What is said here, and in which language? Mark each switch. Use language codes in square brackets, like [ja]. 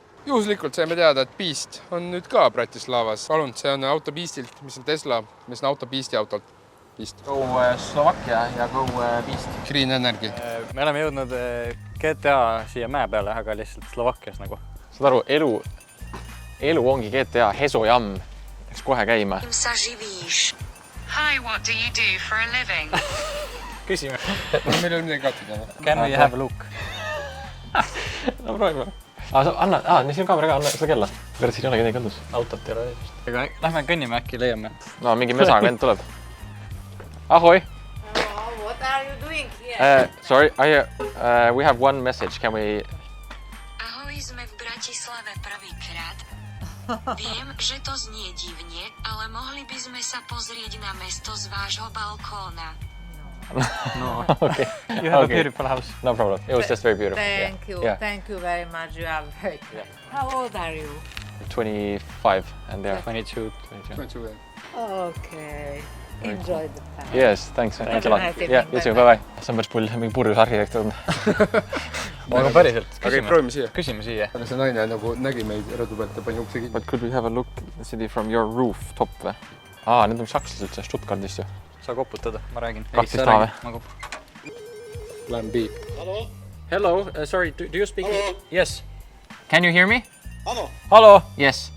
[et] Juhuslikult saime teada, et Piist on nüüd ka Bratislavas. Palun, see on auto Piistilt, mis on Tesla, mis on auto Piisti autolt. Piist. Go Slovakkia ja go Piist. [en] Green Energy. [et] Me oleme jõudnud GTA siia mäe peale, aga lihtsalt Slovakkias nagu. Saad aru, elu ongi GTA, Hesojamm. Läks kohe käima. [en] Hi, what do you do for a living? [et] Küsime. Meil ei ole midagi kattida. [en] Can we have a look? [et] No proovime. Anna, siin on kaamera ka, anna seda kella. Kõrd, siin ei ole kedagi kandus. Autot ei ole. Aga lähme kõnnime äkki leiame. No, mingi mesaga vend tuleb. Ahoi! [en] Hello, what are you doing here? Sorry, we have one message. Can we... [sk] Ahoj, sme v Bratislave prvýkrát. Viem, že to znie divne, ale mohli by sme sa pozrieť na mesto z vášho balkóna. [en] No. Okay. You have a beautiful house. No problem. It was just very beautiful. Thank you very much. You are very good. How old are you? 25 and they're 22. Okay. Enjoy the time. Yes, thanks. Thanks a lot. Yeah, you too. Bye-bye. [et] See on päris pull, mingi purjus arhitekt on. Aga päriselt, proovime siia. Küsime siia. Aga see naine nagu nägi meid rõdu pealt ja pani ukse kinni. [en] But could we have a look at the city from your rooftop [et] või? Need on sakslased üldse Stuttgardist ju. Saa koputada, ma räägin. Praktist taha või? Ma koputan. [en] Plan B. Hello, sorry, do you speak? Yes. Can you hear me? Hello. Yes.